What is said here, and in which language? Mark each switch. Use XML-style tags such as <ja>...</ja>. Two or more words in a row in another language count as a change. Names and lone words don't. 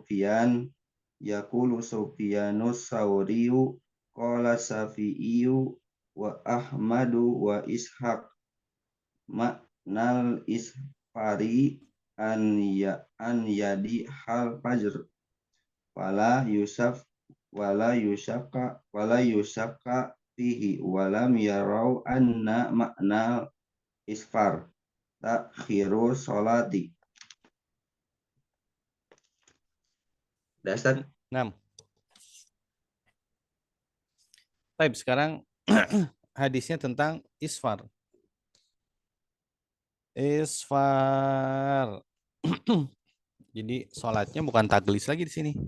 <ar>سفيان الثوري قال الشافعي وأحمد وإسحاق معنى الإسفار أن يضح الفجر ولا يشك فيه ولم يروا أن معنى الإسفار تأخير الصلاة.</ar> <id>Dasar 6. Baik, sekarang hadisnya tentang isfar. Isfar. Jadi sholatnya bukan taglis lagi di sini.</id>